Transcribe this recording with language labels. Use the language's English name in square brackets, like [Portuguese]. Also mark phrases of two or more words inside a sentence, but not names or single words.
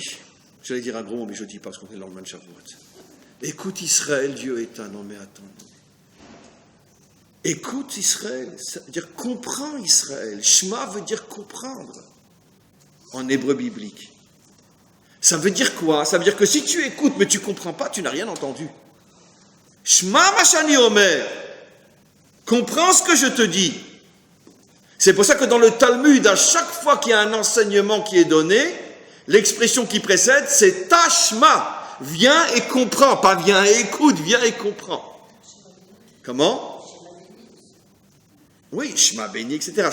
[French] J'allais dire un gros mot, mais je ne dis pas parce qu'on est dans le Shavuot. Écoute Israël, Dieu est un. Non mais attends. Écoute Israël, ça veut dire comprends Israël. Shema veut dire comprendre en hébreu biblique. Ça veut dire quoi? Ça veut dire que si tu écoutes mais tu ne comprends pas, tu n'as rien entendu. [Hebrew] שמע מה שאני אומר. [French] Comprends ce que je te dis. C'est pour ça que dans le Talmud, à chaque fois qu'il y a un enseignement qui est donné, l'expression qui précède, c'est tashma. Viens et comprends. Pas viens et écoute, viens et comprends. Comment? Oui, Shema béni, etc.